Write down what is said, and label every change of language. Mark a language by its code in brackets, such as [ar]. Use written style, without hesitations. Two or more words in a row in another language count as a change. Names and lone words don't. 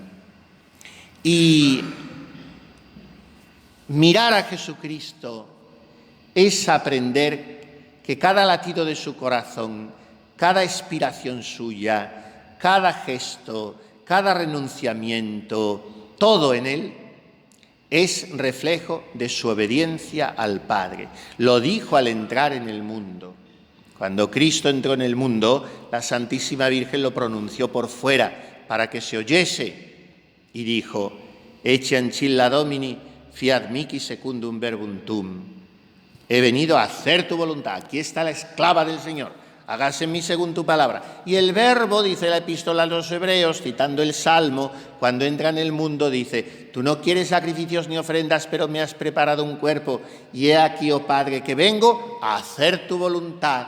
[es] Y mirar a Jesucristo es aprender que cada latido de su corazón, cada expiración suya, cada gesto, cada renunciamiento, todo en él es reflejo de su obediencia al Padre. Lo dijo al entrar en el mundo. Cuando Cristo entró en el mundo, la Santísima Virgen lo pronunció por fuera para que se oyese y dijo: [la] Ecce ancilla Domini, fiat mihi secundum verbum tuum. [es] He venido a hacer tu voluntad. Aquí está la esclava del Señor. Hágase en mí según tu palabra. Y el verbo, dice la epístola a los Hebreos, citando el Salmo, cuando entra en el mundo, dice: tú no quieres sacrificios ni ofrendas, pero me has preparado un cuerpo. Y he aquí, oh Padre, que vengo a hacer tu voluntad.